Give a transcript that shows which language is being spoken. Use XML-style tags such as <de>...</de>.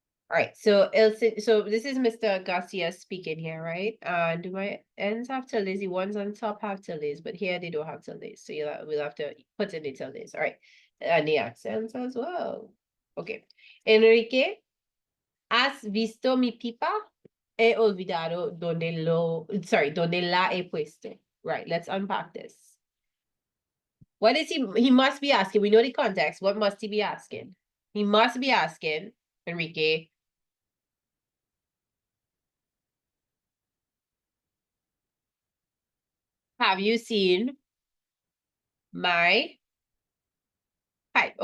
<en>All right, so so this is Mr. Garcia speaking here, right? Do my ends have tildes? The ones on top have tildes, but here they don't have tildes. So we'll have to put in the tildes. All right. And the accents as well. Okay.</en> <es>Enrique, ¿has visto mi pipa? He olvidado donde la he puesto.</es> <en>Right, let's unpack this. What is he must be asking? We know the context. What must he be asking? He must be asking, Enrique, have you seen my pipe?</en>